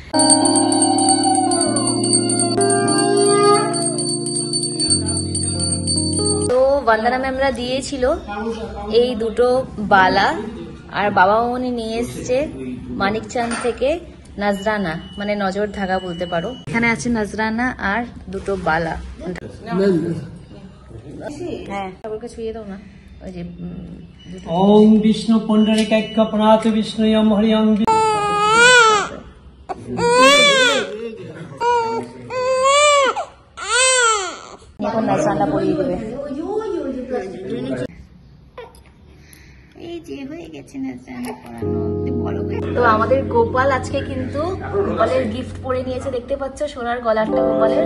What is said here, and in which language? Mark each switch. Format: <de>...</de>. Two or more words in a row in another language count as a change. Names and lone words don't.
<bn>তো বন্দনা ম্যামরা দিয়েছিল এই দুটো বালা, আর বাবা উনি নিয়ে এসছে মানিকচাঁদ থেকে নজরানা, মানে</bn> <hi>नज़र धागा</hi> <bn>বলতে পারো। এখানে আছে নজরানা আর দুটো বালা। হ্যাঁ ঠাকুরকে ছুঁয়ে দাও না। ওই যে</bn> <sa>ओम विष्णु पुंडरीकाक्ष विष्णुयं हरियं।</sa> <bn>এখন নজরানা পরিয়ে দেবে। এই যে হয়ে গেছে নজরানা পরানো, বড় হয়ে। তো আমাদের গোপাল আজকে কিন্তু গোপালের গিফট পরে নিয়েছে, দেখতে পাচ্ছ সোনার গলারটা গোপালের।</bn>